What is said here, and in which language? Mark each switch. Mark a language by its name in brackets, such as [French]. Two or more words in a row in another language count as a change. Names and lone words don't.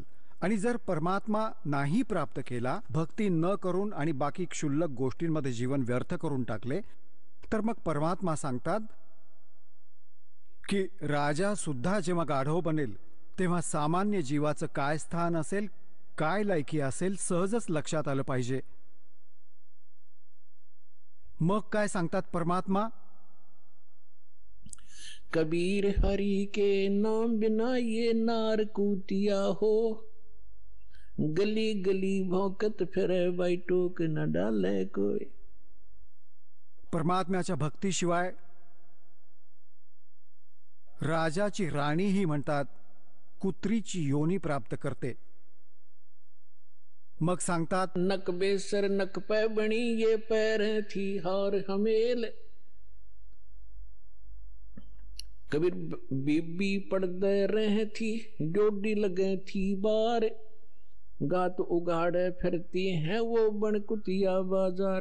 [Marathi] आणि जर परमात्मा नाही प्राप्त केला, भक्ती न करून आणि बाकी क्षुल्लक गोष्टींमध्ये जीवन व्यर्थ करून टाकले, तर मग परमात्मा सांगतात की राजा सुद्धा जेव्हा गाढव बनेल तेव्हा सामान्य जीवाचं काय स्थान असेल, काय लायकी असेल, सहजच लक्षात आलं पाहिजे. मग काय सांगतात परमात्मा? [Hindi] कबीर हरि के नाम बिना ये नार कूतिया हो। गली गली भौंकत फिरे बाई टोक न डाले कोई। [Marathi] परमात्म्याच्या भक्तीशिवाय राजाची राणी ही म्हणतात कुत्रीची योनी प्राप्त करते. मग सांगतात [Hindi] नक बेसर नक पे बणी ये पैर थी हार हमेल। कबीर बीबी पड़दे रहे थी डोडी लगे थी बार। गात उगाड़े फिरती हैं वो बन कुतिया बाजार।